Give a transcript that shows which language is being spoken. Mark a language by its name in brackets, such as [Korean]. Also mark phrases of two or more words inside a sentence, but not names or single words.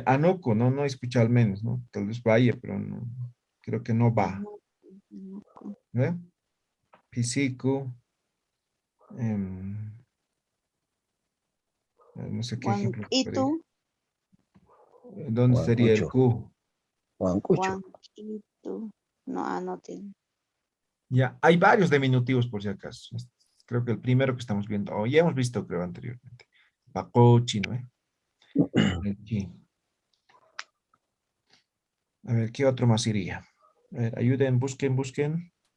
[Spanish] Anoco, no, no escucha al menos, ¿no? Tal vez vaya, pero no, creo que no va. ¿Ve? Físico. No sé qué ejemplo. Juanquito, ¿Dónde sería el Guancucho. Q? Guancucho. Juanquito. No, no tiene. Ya, hay varios diminutivos por si acaso. Creo que el primero que estamos viendo, o ya hemos visto, creo, anteriormente. Pacochi, ¿no? Aquí. A ver, ¿qué otro más iría? A ver, ayuden, busquen.